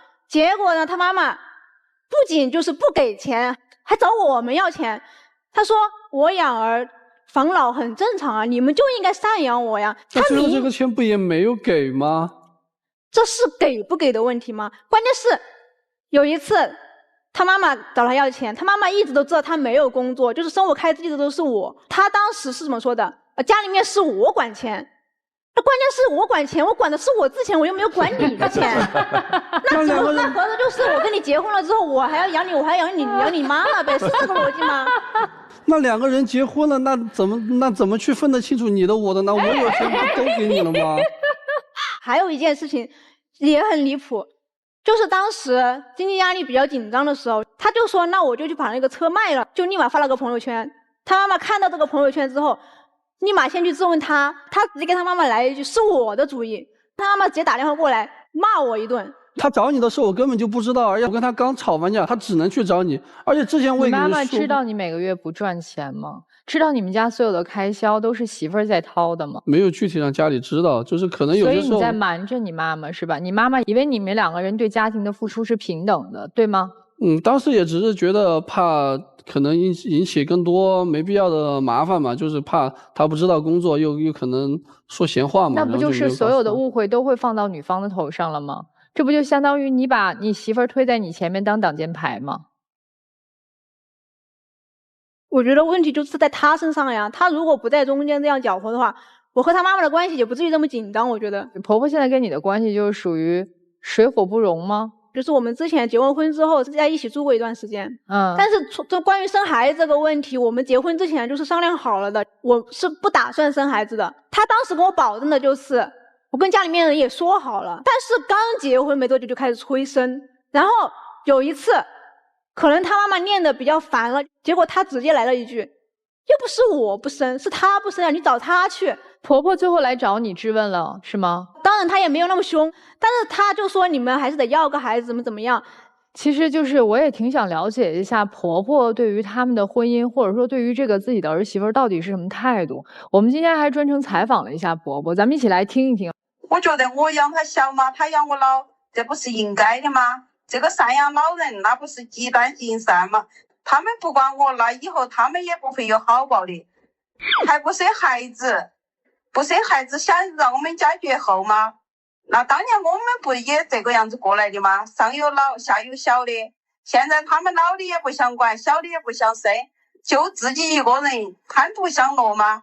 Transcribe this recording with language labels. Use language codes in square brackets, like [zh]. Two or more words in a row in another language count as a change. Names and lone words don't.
[zh] 結果呢，他媽媽不僅就是不給錢，還找我們要錢。他說我養兒防老很正常啊，你們就應該贍養我呀。那最後這個錢不也沒有給嗎？這是給不給的問題嗎？關鍵是有一次他媽媽找他要錢，他媽媽一直都知道他沒有工作，就是生活開支一直都是我。他当时是怎麼說的？家裡面是我管錢，那關鍵是我管錢，我管的是我自己錢，我又沒有管你的錢。那合着就是我跟你結婚了之後，我還要養你，我還要養你媽了唄，是這個邏輯嗎？那2個人結婚了，那怎麼去分得清楚你的我的呢？我有錢不都給你了嗎？還有一件事情也很離譜，就是當時經濟壓力比較緊張的時候，他就說那我就去把那個車賣了，就立馬發了個朋友圈。他媽媽看到這個朋友圈之後，立馬先去質問他直接跟他媽媽來一句是我的主意。他媽媽直接打電話過來罵我一頓。他找你的時候我根本就不知道，而且我跟他剛吵完架，他只能去找你。而且之前我也跟你说，你妈媽知道你每個月不賺錢嗎？知道你們家所有的開銷都是媳婦兒在掏的嗎？沒有具體讓家裡知道，就是可能有些時候。所以你在瞞着你媽媽是吧？你媽媽以為你們2個人對家庭的付出是平等的，對嗎？當時也只是覺得怕可能引起更多没必要的麻煩嘛，就是怕他不知道工作又可能說閒話嘛。那不就是所有的誤会都会放到女方的头上了吗？這不就相當於你把你媳婦兒推在你前面當擋箭牌嗎？我覺得問題就是在他身上呀，他如果不在中間這樣攪和的話，我和他媽媽的關係也不至於這麼緊張。我覺得婆婆現在跟你的關係就是屬於水火不容嗎？就是我們之前結完婚之後是在一起住過一段時間，但是就關於生孩子這個問題，我們結婚之前就是商量好了的，我是不打算生孩子的。他當時跟我保證的就是，我跟家裡面人也說好了，但是剛結婚沒多久就開始催生，然後有一次，可能他媽媽念的比較煩了，結果他直接來了一句，又不是我不生，是他不生啊，你找他去。婆婆最後來找你質問了，是嗎？當然他也没有那麼凶，但是他就說你們還是得要個孩子，怎麼樣。其實就是我也挺想了解一下婆婆对於他們的婚姻，或者說對於這個自己的兒媳婦到底是什麼態度。我們今天還專程採訪了一下婆婆，咱們一起來聽一聽。我覺得我養他小嘛，他養我老，這不是應該的嗎？這個贍養老人那不是雞蛋敬善嗎？他們不管我，那以後他們也不會有好報的。還不生孩子，不生孩子想讓我們家絕後嗎？那當年我們不也這個樣子過來的嗎？上有老下有小的，現在他們老的也不想管，小的也不想生，就自己一個人貪圖享樂嗎？